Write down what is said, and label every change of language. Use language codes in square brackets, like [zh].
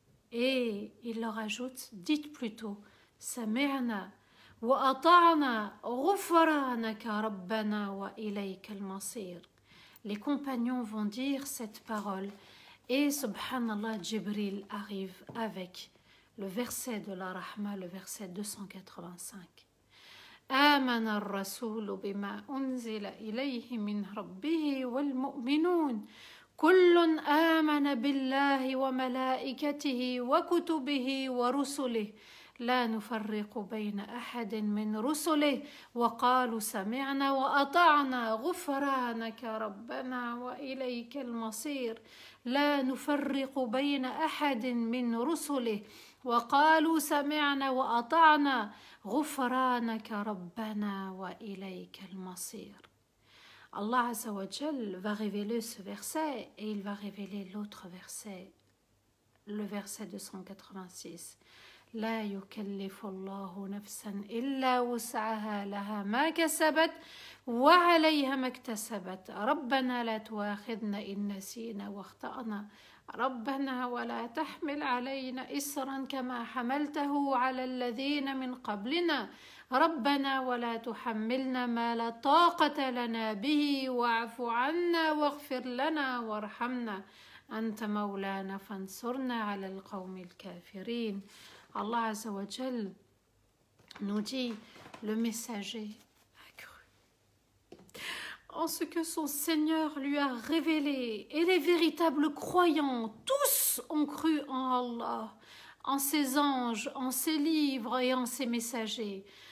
[fr] Et il leur ajoute, dites plutôt, [ar] Sami'na wa ata'na ghufranaka rabbana wa ilayka al-masir. [fr] Les compagnons vont dire cette parole et subhanallah, Jibril arrive avec le verset de la Rahma, le verset 285. [ar] آمن الرسول بما أنزل إليه من ربه والمؤمنون كل آمن بالله وملائكته وكتبه ورسله لا نفرق بين أحد من رسله وقالوا سمعنا وأطعنا غفرانك ربنا وإليك المصير لا نفرق بين أحد من رسله وقالوا سمعنا وأطعنا غفرانك ربنا وإليك المصير. [fr] Allah Azza wa Jal va révéler ce verset et il va révéler l'autre verset, le verset 286. [ar] لا يكلف الله نفسا إلا وسعها لها ما كسبت وعليها ما اكتسبت ربنا لا تؤاخذنا إن نسينا واخطأنا ربنا ولا تحمل علينا إصرا كما حملته على الذين من قبلنا ربنا ولا تحملنا ما لا طاقة لنا به واعف عنا واغفر لنا وارحمنا أنت مولانا فانصرنا على القوم الكافرين. [fr] Allah Azza wa Jal nous dit, le messager a cru en ce que son Seigneur lui a révélé, et les véritables croyants, tous ont cru en Allah, en ses anges, en ses livres et en ses messagers.